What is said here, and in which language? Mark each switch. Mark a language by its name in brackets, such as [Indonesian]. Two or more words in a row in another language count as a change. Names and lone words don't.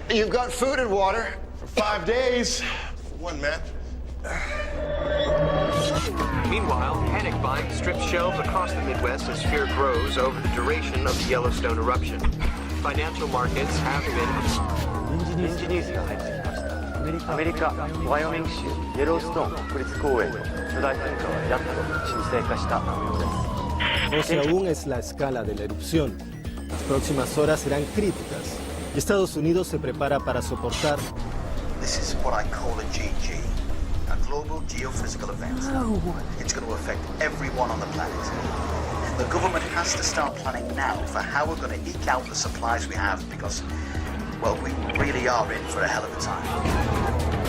[English] You've got food and water? For 5 days. One man. Meanwhile, panic buying strips shelves across the Midwest as fear grows over the duration of the Yellowstone eruption. Financial markets have been... [Japanese] 臨時ニュースが入ってきました。アメリカ・ワイオミング州イエローストーン国立公園の巨大噴火はやっと沈静化した模様です。 [Spanish] No sé aún es la escala de la erupción. Las próximas horas serán críticas y Estados Unidos se prepara para soportar. [English] This is what I call a GG, a global geophysical event. It's going to affect everyone on the planet. The government has to start planning now for how we're going to eke out the supplies we have because, well, we really are in for a hell of a time.